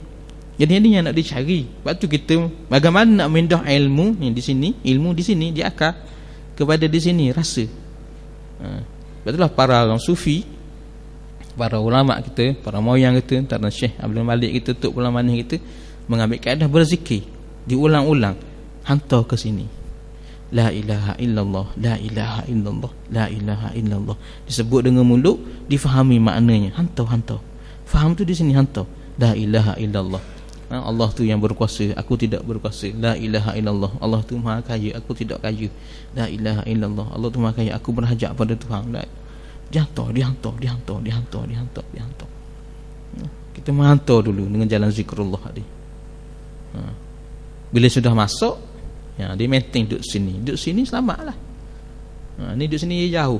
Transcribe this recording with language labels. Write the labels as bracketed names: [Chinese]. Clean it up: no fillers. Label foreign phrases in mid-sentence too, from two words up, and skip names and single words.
[Malay] Jadi ini yang nak dicari. Sebab tu kita bagaimana nak mindah ilmu ni di sini, ilmu di sini di akal kepada di sini rasa. Sebab itulah para orang sufi, para ulama kita, para moyang kita, antara Syekh Abdul Malik kita, Tok Pulang Manis kita mengambil kaedah berzikir, diulang-ulang, hantar ke sini. [Arabic] La ilaha illallah, la ilaha illallah, la ilaha illallah. [Malay] Disebut dengan mulut, difahami maknanya. Hantau. Faham tu di sini hantau. [Arabic] La ilaha illallah. [Malay] Allah tu yang berkuasa, aku tidak berkuasa. [Arabic] La ilaha illallah. [Malay] Allah tu maha kaya, aku tidak kaya. [Arabic] La ilaha illallah. [Malay] Allah tu maha kaya, aku berhajat pada Tuhan. Dihantar. Kita menghantar dulu dengan jalan zikrullah tadi. Bila sudah masuk, dia maintain duduk sini selamatlah. Ni duduk sini jauh.